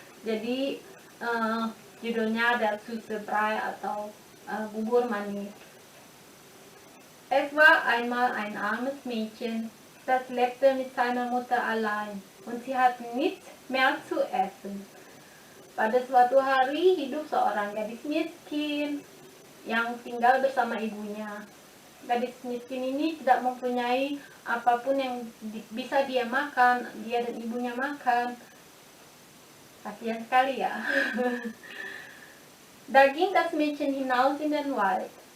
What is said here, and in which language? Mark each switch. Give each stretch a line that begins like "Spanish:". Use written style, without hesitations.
Indonesian: Jadi judulnya der süße Brei atau bubur manis.
German: Es war einmal ein armes Mädchen, das lebte mit seiner Mutter allein und sie hatten nichts mehr zu essen.
Indonesian: Pada suatu hari hidup seorang gadis miskin yang tinggal bersama ibunya. Gadis miskin ini tidak mempunyai apapun yang bisa dia makan, dia dan ibunya makan. Kasihan sekali ya.
German: Da ging das Mädchen hinaus in den Wald.